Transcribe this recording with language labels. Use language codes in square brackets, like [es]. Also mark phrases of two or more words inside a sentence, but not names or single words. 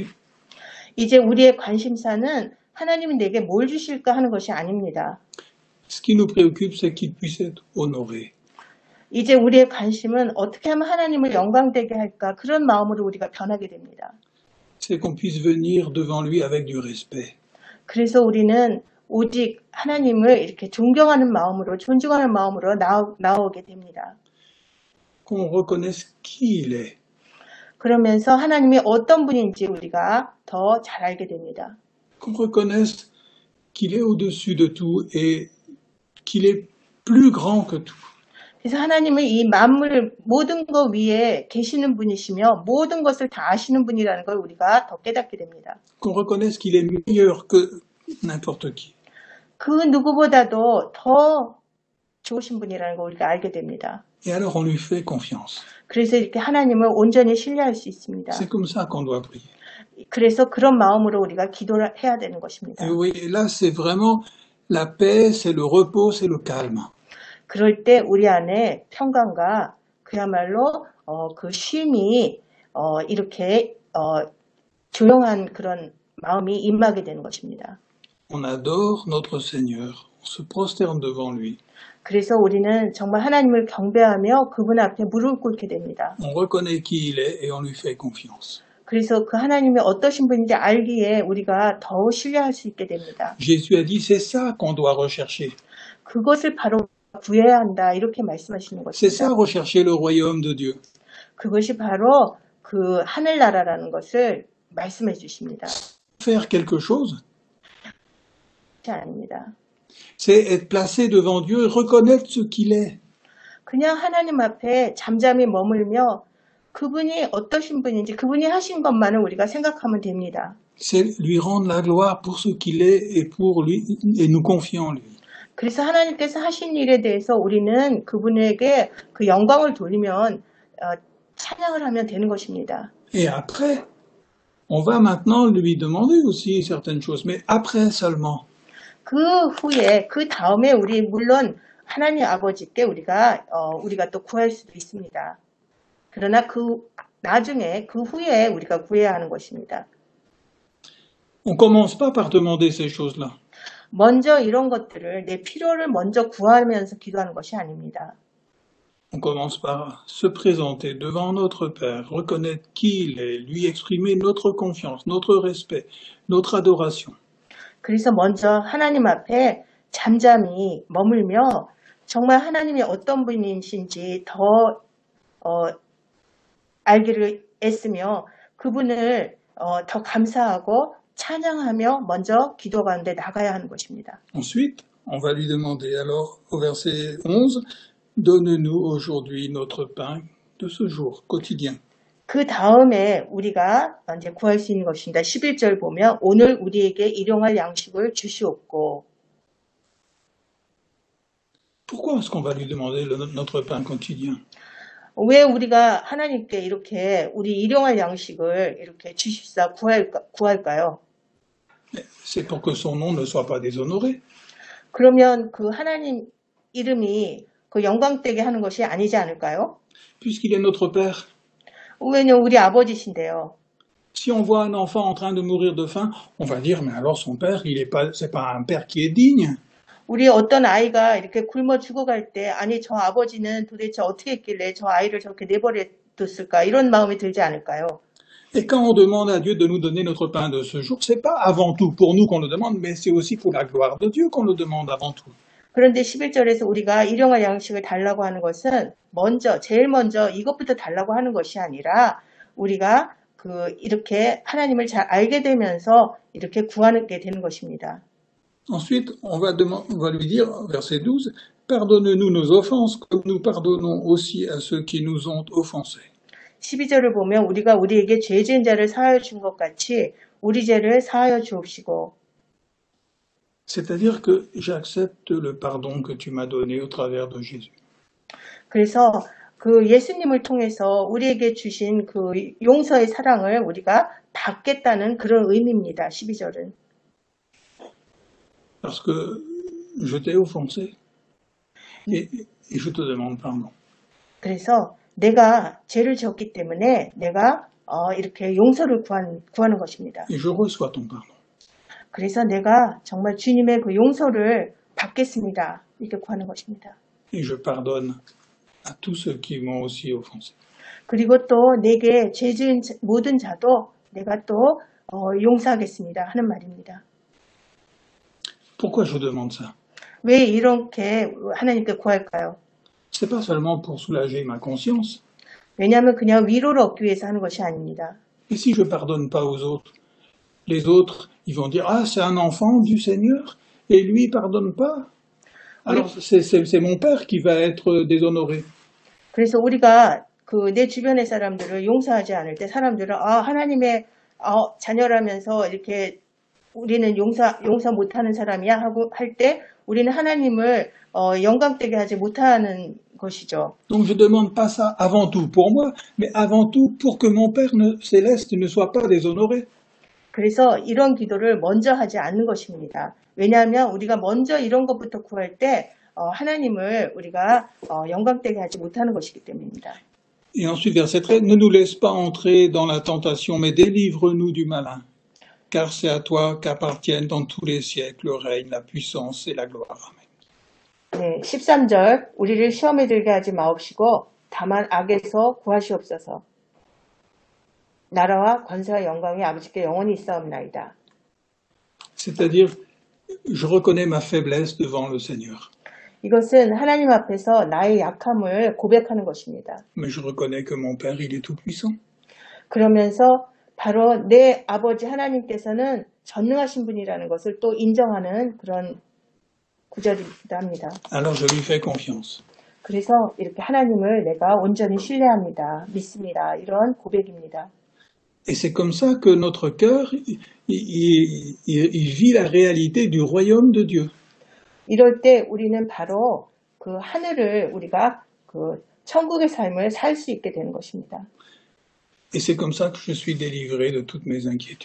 [ko] 이제 우리의 관심사는 하나님이 내게 뭘 주실까 하는 것이 아닙니다. [fr] ce qui nous préoccupe, c'est qu'il puisse être honoré. [ko] 이제 우리의 관심은 어떻게 하면 하나님을 영광되게 할까 그런 마음으로 우리가 변하게 됩니다. [fr] C'est qu'on puisse venir devant lui avec du respect. [ko] 그래서 우리는 오직 하나님을 이렇게 존경하는 마음으로 존중하는 마음으로 나오게 됩니다. [fr] Qu'on reconnaisse qui il est. [ko] 그러면서 하나님이 어떤 분인지 우리가 더 잘 알게 됩니다. [fr] Qu'on reconnaisse qu'il est au-dessus de tout et qu'il est plus grand que tout. [ko] 그래서 하나님은 이 만물 모든 것 위에 계시는 분이시며 모든 것을 다 아시는 분이라는 걸 우리가 더 깨닫게 됩니다. [fr] Qu'on reconnaisse qu'il est meilleur que n'importe qui. [ko] 그 누구보다도 더 좋으신 분이라는 걸 우리가 알게 됩니다. [fr] Et alors on lui fait confiance. [ko] 그래서 이렇게 하나님을 온전히 신뢰할 수 있습니다. [fr] C'est comme ça qu'on doit prier. [ko] 그래서 그런 마음으로 우리가 기도를 해야 되는 것입니다. [fr] Et oui, là c'est vraiment la paix, c'est le repos, c'est le calme. [ko] 그럴 때 우리 안에 평강과 그야말로 그 쉼이 이렇게 조용한 그런 마음이 임하게 되는 것입니다. [fr] On adore notre Seigneur, on se prosterne devant lui, [ko] 그래서 우리는 정말 하나님을 경배하며 그분 앞에 무릎을 꿇게 됩니다. [fr] on reconnaît qui il est et on lui fait confiance. [ko] 그래서 그 하나님이 어떠신 분인지 알기에 우리가 더 신뢰할 수 있게 됩니다. [fr] Jésus a dit, c'est ça qu'on doit rechercher. [ko] 그것을 바로 구해야 한다 이렇게 말씀하시는 [fr] C'est ça, [ko] 것입니다. [fr] rechercher le royaume de Dieu. [ko] 그것이 바로 그 하늘나라라는 것을 말씀해 주십니다. [fr] Faire quelque chose, [ko] 그렇지 아닙니다. [fr] c'est être placé devant Dieu et reconnaître ce qu'il est. [ko] 그냥 하나님 앞에 잠잠히 머물며 그분이 어떠신 분인지 그분이 하신 것만을 우리가 생각하면 됩니다. [fr] C'est lui rendre la gloire pour ce qu'il est et pour lui et nous confier en lui. [ko] 그래서 하나님께서 하신 일에 대해서 우리는 그분에게 그 영광을 돌리면 찬양을 하면 되는 것입니다. [fr] Et après, on va maintenant lui demander aussi certaines choses, mais après seulement. [ko] 그 후에 그 다음에 우리 물론 하나님 아버지께 우리가 또 구할 수도 있습니다. 그러나 그 나중에 그 후에 우리가 구해야 하는 것입니다. [fr] On commence pas par demander ces choses-là. [ko] 먼저 이런 것들을 내 필요를 먼저 구하면서 기도하는 것이 아닙니다. [fr] On commence par se présenter devant notre Père, reconnaître qui il est, lui exprimer notre confiance, notre respect, notre adoration. [ko] 그래서 먼저 하나님 앞에 잠잠히 머물며 정말 하나님이 어떤 분이신지 더 알기를 애쓰며 그분을 더 감사하고 찬양하며 먼저 기도 가운데 나가야 하는 것입니다. [fr] Ensuite, on va lui demander alors au verset 11, donne-nous aujourd'hui notre pain de ce jour quotidien. [ko] 그 다음에 우리가 이제 구할 수 있는 것입니다. 11절 보면 오늘 우리에게 일용할 양식을 주시옵고. [fr] Pourquoi est-ce qu'on va lui demander notre pain quotidien? [ko] 왜 우리가 하나님께 이렇게 우리 일용할 양식을 이렇게 주십사 구할까요? [fr] C'est pour que son nom ne soit pas déshonoré. [ko] 그러면 그 하나님 이름이 그 영광되게 하는 것이 아니지 않을까요? [fr] Puisqu'il est notre Père. [ko] 왜냐면 우리 아버지신데요. [fr] Si on voit un enfant en train de mourir de faim, on va dire, mais alors son père, c'est pas un père qui est digne. [ko] 우리 어떤 아이가 이렇게 굶어 죽어갈 때, 아니 저 아버지는 도대체 어떻게 했길래 저 아이를 저렇게 내버려뒀을까? 이런 마음이 들지 않을까요? [fr] Et quand on demande à Dieu de nous donner notre pain de ce jour, c'est pas avant tout pour nous qu'on le demande, mais c'est aussi pour la gloire de Dieu qu'on le demande avant tout. [ko] 그런데 11절에서 우리가 일용할 양식을 달라고 하는 것은 제일 먼저 이것부터 달라고 하는 것이 아니라 우리가 이렇게 하나님을 잘 알게 되면서 이렇게 구하게 되는 것입니다. [fr] Ensuite, on va lui dire, verset 12, pardonne-nous nos offenses comme nous pardonnons aussi à ceux qui nous ont offensés. [ko] 12절을 보면 우리가 우리에게 죄 지은 자를 사하여 준 것 같이 우리 죄를 사하여 주옵시고. [fr] C'est-à-dire que j'accepte le pardon que tu m'as donné au travers de Jésus. [ko] 그래서 그 예수님을 통해서 우리에게 주신 그 용서의 사랑을 우리가 받겠다는 그런 의미입니다. 12절은. [fr] Parce que je t'ai offensé et je te demande pardon. [ko] 그래서 내가 죄를 지었기 때문에 내가 이렇게 용서를 구하는 것입니다. [fr] Et je reçois ton pardon. [ko] 그래서 내가 정말 주님의 그 용서를 받겠습니다. 이렇게 구하는 것입니다. [fr] Et je pardonne à tous ceux qui m'ont aussi offensé. [ko] 그리고 또 내게 죄 지은 모든 자도 내가 또 용서하겠습니다 하는 말입니다. [fr] Pourquoi je demande ça? [ko] 왜 이렇게 하나님께 구할까요? [fr] C'est pas seulement pour soulager ma conscience. [ko] 왜냐하면 그냥 위로를 얻기 위해서 하는 것이 아닙니다. [fr] Et si je pardonne pas aux autres, les autres, ils vont dire, ah, c'est un enfant du Seigneur, et lui, il pardonne pas. Alors, c'est mon père qui va être déshonoré. [ko] 그래서 우리가 내 주변의 사람들을 용서하지 않을 때 사람들은 하나님의 자녀라면서 이렇게 우리는 용서 못하는 사람이야 하고 할 때 우리는 하나님을 영광되게 하지 못하는 것이죠. [fr] Donc je demande pas ça avant tout pour moi, mais avant tout pour que mon Père céleste ne soit pas déshonoré. [ko] 그래서 이런 기도를 먼저 하지 않는 것입니다. 왜냐하면 우리가 먼저 이런 것부터 구할 때 하나님을 우리가 영광되게 하지 못하는 것이기 때문입니다. [fr] Et ensuite, verset 13, ne nous laisse pas entrer dans la tentation, mais délivre-nous du malin. Car c'est à toi qu'appartiennent dans tous les siècles le règne, la puissance et la gloire. Amen. [ko] 네, 13절 우리를 시험에 들게 하지 마옵시고 다만 악에서 구하시옵소서. 나라와 권세와 영광이 아버지께 영원히 있사옵나이다. [fr] C'est-à-dire, je reconnais ma faiblesse devant le Seigneur. [ko] 이것은 하나님 앞에서 나의 약함을 고백하는 것입니다. [fr] Mais je reconnais que mon Père, il est tout-puissant. [ko] 그러면서 바로 내 아버지 하나님께서는 전능하신 분이라는 것을 또 인정하는 그런 구절이기도 합니다. [fr] Alors je lui fais confiance. [ko] 그래서 이렇게 하나님을 내가 온전히 신뢰합니다. 믿습니다. 이런 고백입니다. [fr] Et c'est comme ça que notre cœur, il vit la réalité du royaume de Dieu. [ko] 이럴 때 우리는 바로 그 하늘을 우리가 그 천국의 삶을 살 수 있게 되는 것입니다. [fr] Et c'est comme ça que je suis délivré de toutes mes inquiétudes.